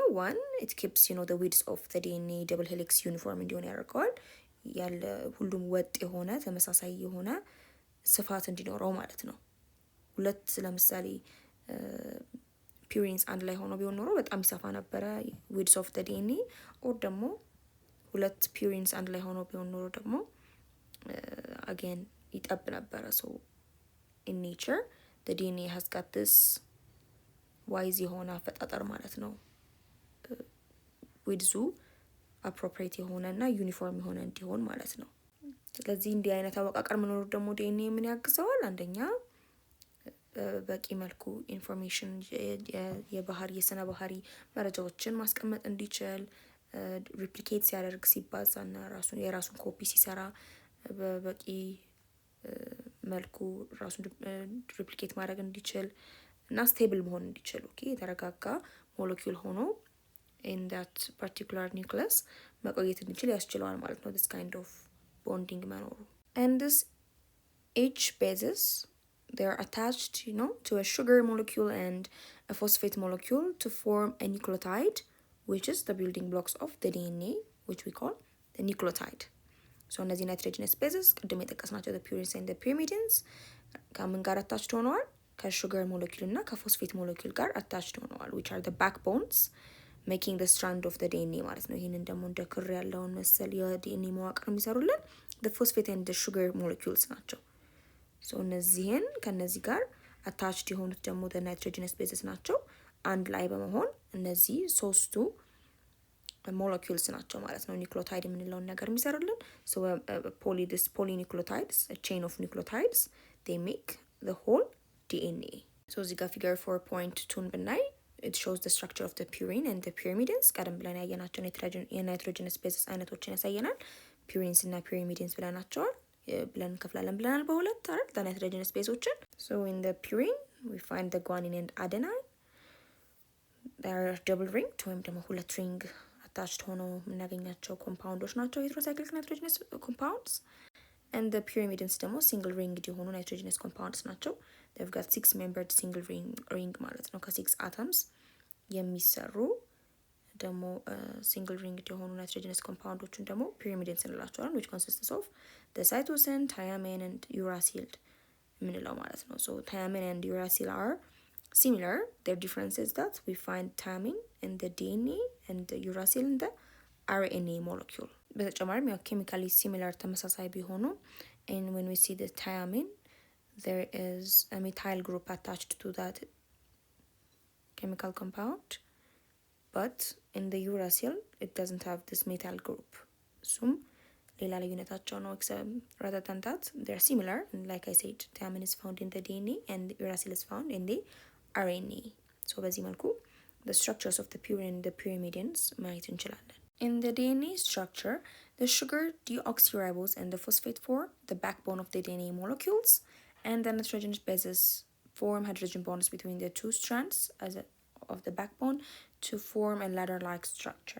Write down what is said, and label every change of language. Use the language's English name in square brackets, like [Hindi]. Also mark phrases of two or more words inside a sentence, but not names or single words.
[English] one it keeps the width of the DNA double helix uniform [Amharic] እንዲሆን ያደርገዋል። ያለ ሁሉም ወጥ የሆነ ተመሳሳይ የሆነ ስፋት እንዲኖረው ማለት ነው። ሁለት ለምሳሌ ፒውሪንስ አንድ ላይ ሆኖ ቢሆን ኖሮ በጣም ይሰፋ ነበረ [English] width of the DNA or [Amharic] ደግሞ ሁለት ፒውሪንስ አንድ ላይ ሆኖ ቢሆን ኖሮ ደግሞ again ይጠብ ነበረ። [English] so in nature the DNA has got this wise [Amharic] የሆነ አፈጣጠር ማለት ነው። [English] width appropriate [Amharic] የሆነና ዩኒፎርም የሆነ እንዲሆን ማለት ነው። ስለዚህ እንዲህ አይነት አወቃቀር መኖሩ ደግሞ DNA ምን ያግዘዋል? አንደኛ በቂ መልኩ ኢንፎርሜሽን የስነ ባህሪ መረጃዎችን ማስቀመጥ እንዲችል ሪፕሊኬት ሲያደርግ ሲባዛና የራሱን ኮፒ ሲሰራ በበቂ መልኩ ራሱን ሪፕሊኬት ማድረግ እንዲችል እና ስቴብል መሆን እንዲችል ኦኬ የተረጋጋ ሞለኪውል ሆኖ [English] in that particular nucleus [Amharic] መቆየት እንዲችል ያስችለዋል ማለት ነው [English] this kind of bonding መኖሩ። and this H bases they are attached to a sugar molecule and a phosphate molecule to form a nucleotide which is the building blocks of the DNA which we call the nucleotide. so እነዚህ nitrogenous bases [Amharic] ቅድም የጠቀስናቸው [English] the purines and the pyrimidines [Amharic] ከምን ጋር [English] attached ሆነዋል? ከsugar molecule እና ከphosphate molecule ጋር attached ሆነዋል which are the backbones making the strand of the DNA [Amharic] ማለት ነው። ይሄንን ደግሞ እንደ ክር ያለውን መሰል የዲኤንኤ መዋቅር የሚሰሩልን [English] the phosphate and the sugar molecules [Amharic] ናቸው። so እነዚህን ከነዚህ ጋር attached የሆኑት ደግሞ [English] the nitrogenous bases [Amharic] ናቸው። አንድ ላይ በመሆን እነዚህ ሶስቱ molecules ናቸው ማለት ነው ኒውክሊዮታይድ የምንለውን ነገር የሚሰሩልን። [English] so this polynucleotides a chain of nucleotides they make the whole DNA. so [Amharic] እዚህ ጋር [English] figure 4.2 ብናይ it shows the structure of the purine and the pyrimidines [Amharic] ቀደም ብለን ያየናቸው የናይትሮጀነስ ቤዝስ አይነቶችን ያሳየናል። ፒውሪንስ እና ፒሪሚዲንስ ብለናቸዋል ብለን እንከፍላለን ብለናል በሁለት አይደል [English] the nitrogenous baseዎችን። so in the purine we find the guanine and adenine they are double ringed [Amharic] ወይም ደግሞ ሁለት ሪንግ attached ሆነው የምናገኛቸው ኮምፓውንዶች ናቸው [English] heterocyclic nitrogenous compounds and the pyrimidines ደግሞ single ringed የሆኑ nitrogenous compounds ናቸው። they've got 6 membered single ring [Amharic] ማለት ነው ከ6 [English] atoms [Amharic] የሚሰሩ ደግሞ [English] single ringed የሆኑ nitrogenous compoundoችን ደግሞ pyrimidines እንላቸዋለን which consists of the cytosine, thiamine and uracil [Amharic] የምንለው ማለት ነው። [English] so thiamine and uracil are similar. their difference is that we find thiamine in the DNA and the uracil in the RNA molecule. [Amharic] በተጨማሪም ያው [English] chemically similar [Amharic] ተመሳሳይ ቢሆኑ [English] and when we see the thiamine there is a methyl group attached to that chemical compound but in the uracil it doesn't have this methyl group. [Amharic] እሱም ሌላ ልዩነታቸው ነው [English] rather than that they're similar and like I said thiamine is found in the DNA and the uracil is found in the RNA. so [Amharic] በዚህ መልኩ [English] the structures of the purine and the pyrimidines [Amharic] ማየት እንችላለን። [English] in the DNA structure the sugar deoxyribose and the phosphate form the backbone of the DNA molecules and the nitrogenous bases form hydrogen bonds between the two strands of the backbone to form a ladder-like structure.